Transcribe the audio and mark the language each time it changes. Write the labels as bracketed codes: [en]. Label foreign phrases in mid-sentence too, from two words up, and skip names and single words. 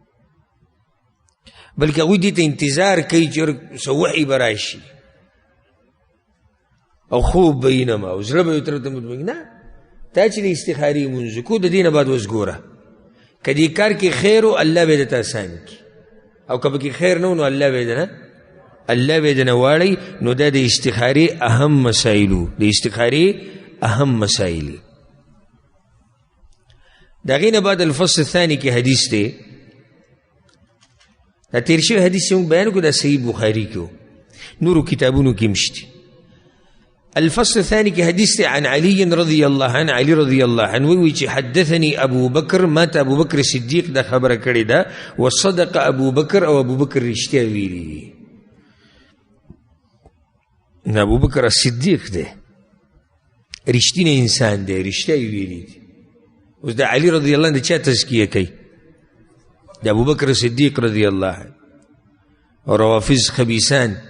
[ps] بلکې هغوی دې ته انتظار کوي چې څه وحي به راشي او خوب به وینم او زړه به یې طرف ته مطمئن نه تا چې د استخارې لمونځ کو د دې نه بعد اوس ګوره که دې کار کې خیر و الله به یې درته اسان کړي او که پکې خیر نه و نو الله به یې نه واړوي نو دا د استخارې اهم مسایلو د استخارې اهم مسائل دا غینه بعد [ar] الفصل الثاني [ps] کې حدیث دی دا تیر شوی حدیث چې موږ بیان کړو دا صحیح بخاري کې نورو کتابونو کې مشته [ar] الفصل الثاني [ps] کې حدیث دی [ar] عن علي رضي الله عنه علي رضي الله عنه [ps] وی چې [ar] حدثني ابو بکر [ps] ماته ابو بکر صدیق دا خبره کړې ده [ar] وصدق ابو بکر [ps] او ابو بکر رښتیا ویلي نه ابو بکر صدیق دی رښتینی انسان دی رښتیا یې ویلي دي اوس د علي [ar] رضی الله عنه [ps] د چا تزکیه کوي د ابوبکر صدیق [ar] رضی الله عنه [ps] او روافض خبیثان